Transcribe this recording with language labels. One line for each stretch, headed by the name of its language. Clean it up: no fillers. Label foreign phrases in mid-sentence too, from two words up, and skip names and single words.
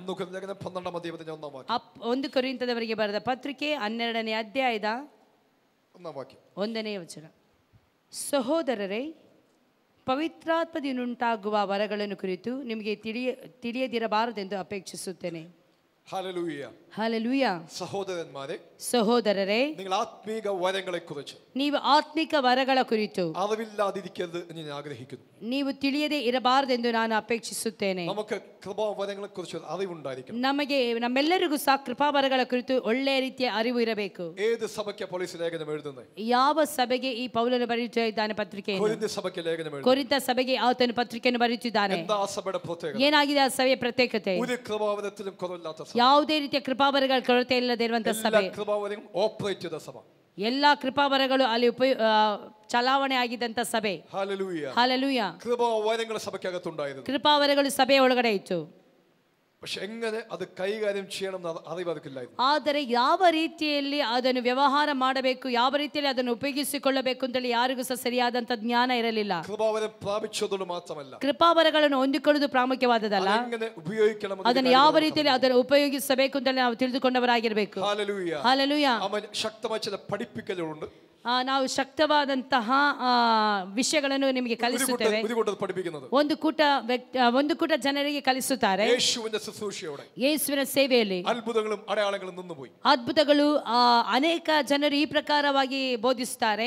Kannada: 1 ಕೊರಿಂಥದವರಿಗೆ ಬರೆದ ಪತ್ರಿಕೆ 12ನೇ ಅಧ್ಯಾಯದ 1ನೇ ವಚನ. ಸಹೋದರರೇ, ಪವಿತ್ರಾತ್ಮದಿಂದುಂಟಾಗುವ ವರಗಳನ್ನು ಕುರಿತು ನಿಮಗೆ ತಿಳಿಯದಿರಬಾರದೆಂದು ಅಪೇಕ್ಷಿಸುತ್ತೇನೆ.
Malayalam: ഹല്ലേലൂയ. ഹല്ലേലൂയ. സഹോദരരേ,
Kannada: ನೀವು ಆತ್ಮಿಕ ವರಗಳ ಕುರಿತು ನೀವು ತಿಳಿಯದೇ ಇರಬಾರದೆಂದು ನಾನು ಅಪೇಕ್ಷಿಸುತ್ತೇನೆ. ನಮಗೆ ನಮ್ಮೆಲ್ಲರಿಗೂ ಸಹ ಕೃಪಾವರಗಳ ಕುರಿತು ಒಳ್ಳೆಯ ರೀತಿಯ ಅರಿವು ಇರಬೇಕು. ಯಾವ ಸಭೆಗೆ ಈ ಪೌಲನು ಬರೆಯುತ್ತಾ ಇದ್ದಾನೆ ಪತ್ರಿಕೆಯನ್ನು? ಕೊರಿಂಥ ಸಭೆಗೆ ಆತನು ಪತ್ರಿಕೆಯನ್ನು ಬರೆಯುತ್ತಿದ್ದಾನೆ. ಏನಾಗಿದೆ ಆ ಸಭೆಯ ಪ್ರತ್ಯೇಕತೆ? ಯಾವುದೇ ರೀತಿಯ ಕೃಪಾವರಗಳ ಕೊರತೆ ಇಲ್ಲದೆ ಇರುವಂತಹ ಸಭೆ. ಎಲ್ಲ ಕೃಪಾವರಗಳು ಅಲ್ಲಿ ಚಲಾವಣೆ ಆಗಿದ್ದಂತ ಸಭೆ. ಹಲ್ಲೆಲೂಯ. ಕೃಪಾವರಗಳು ಸಭೆಯ ಒಳಗಡೆ ಇತ್ತು.
Malayalam: പക്ഷെ എങ്ങനെ അത് കൈകാര്യം ചെയ്യണം എന്ന് അറിവ് അവർക്കില്ലായിരുന്നു.
Kannada: ಆದರೆ ಯಾವ ರೀತಿಯಲ್ಲಿ ಅದನ್ನು ವ್ಯವಹಾರ ಮಾಡಬೇಕು, ಯಾವ ರೀತಿಯಲ್ಲಿ ಅದನ್ನು ಉಪಯೋಗಿಸಿಕೊಳ್ಳಬೇಕು ಅಂತೇಳಿ ಯಾರಿಗೂ ಸಹ ಸರಿಯಾದಂತ ಜ್ಞಾನ ಇರಲಿಲ್ಲ.
Malayalam: കൃപാവരം പ്രാപിച്ചതുകൊണ്ട് മാത്രമല്ല,
Kannada: ಕೃಪಾವರಗಳನ್ನು ಹೊಂದಿಕೊಳ್ಳುವುದು ಪ್ರಾಮುಖ್ಯವಾದದಲ್ಲ,
Malayalam: എങ്ങനെ ഉപയോഗിക്കണം
Kannada: ಅದನ್ನು ಯಾವ ರೀತಿಯಲ್ಲಿ ಅದನ್ನು ಉಪಯೋಗಿಸಬೇಕು ಅಂತ ನಾವು ತಿಳಿದುಕೊಂಡವರಾಗಿರಬೇಕು.
Malayalam: ഹല്ലേലൂയ.
Kannada: ಹಲ್ಲೆಲೂಯ.
Malayalam: അവൻ ശക്തമായ ചില പഠിപ്പിക്കലുണ്ട്.
Kannada: ನಾವು ಶಕ್ತವಾದಂತಹ ವಿಷಯಗಳನ್ನು ನಿಮಗೆ ಕಲಿಸುತ್ತೇವೆ. ಒಂದು ಕೂಟ ಜನರಿಗೆ ಕಲಿಸುತ್ತಾರೆ. ಯೇಸುವಿನ ಸೇವೆಯಲ್ಲಿ ಅದ್ಭುತಗಳು ಅನೇಕ ಜನರು ಈ ಪ್ರಕಾರವಾಗಿ ಬೋಧಿಸುತ್ತಾರೆ.